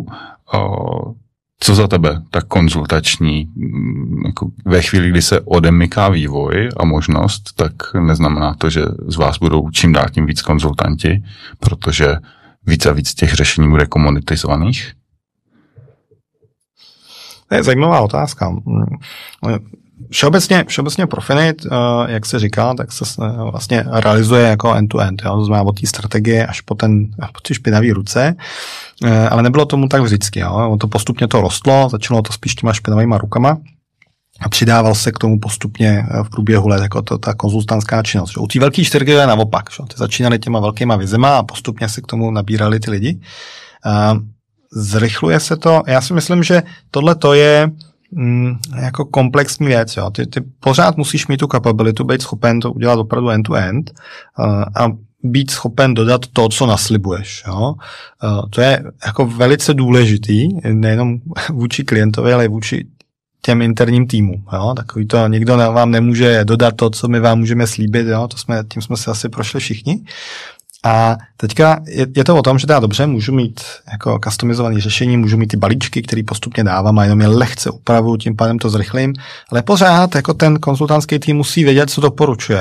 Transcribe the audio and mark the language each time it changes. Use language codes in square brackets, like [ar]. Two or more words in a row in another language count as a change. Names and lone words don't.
[cs] Co za tebe tak konzultační, jako ve chvíli, kdy se odemyká vývoj a možnost, tak neznamená to, že z vás budou čím dál tím víc konzultanti, protože víc a víc těch řešení bude komunitizovaných? To je zajímavá otázka. Všeobecně Profinit, jak se říká, tak se vlastně realizuje jako [en] end-to-end, [cs] jo? To znamená od té strategie až po ty špinavý ruce, ale nebylo tomu tak vždycky. Jo? To postupně to rostlo, začalo to spíš těma špinavýma rukama a přidával se k tomu postupně v průběhu let jako ta konzultantská činnost. U té velké čtyřky je naopak. Ty začínali těma velkýma vizema a postupně se k tomu nabírali ty lidi. Zrychluje se to. Já si myslím, že tohle to je jako komplexní věc. Jo. Ty pořád musíš mít tu capabilitu, být schopen to udělat opravdu [en] end-to-end [cs] a být schopen dodat to, co naslibuješ. Jo. To je jako velice důležitý, nejenom vůči klientovi, ale i vůči těm interním týmům. Jo. Takový to nikdo vám nemůže dodat to, co my vám můžeme slíbit. Jo. Tím jsme se asi prošli všichni. A teďka je to o tom, že teda dobře, můžu mít jako customizované řešení, můžu mít ty balíčky, které postupně dávám a jenom je lehce upravu, tím pádem to zrychlím, ale pořád jako ten konzultantský tým musí vědět, co doporučuje.